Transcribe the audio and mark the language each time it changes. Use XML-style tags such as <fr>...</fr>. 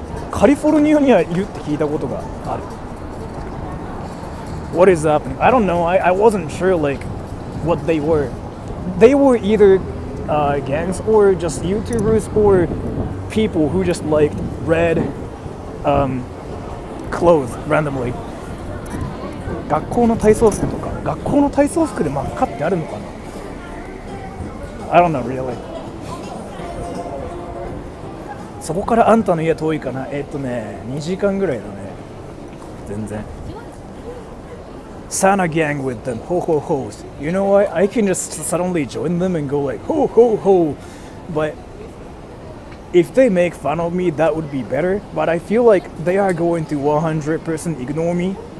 <ja>カリフォルニアにはいるって聞いたことがある。</ja> <en>What is happening? I don't know. I wasn't sure like what they were. They were either gangs or just YouTubers or people who just liked red clothes randomly.</en> <ja>学校の体操服とか、学校の体操服で真っ赤ってあるのかな？</ja> <en>I don't know really.</en> <ja>そこからあんたの家遠いかな。 2時間ぐらいだね。全然。</ja> <en>Santa gang with them, ho ho ho's. You know what? I can just suddenly join them and go like ho ho ho. But if they make fun of me, that would be better. But I feel like they are going to 100% ignore me.</en>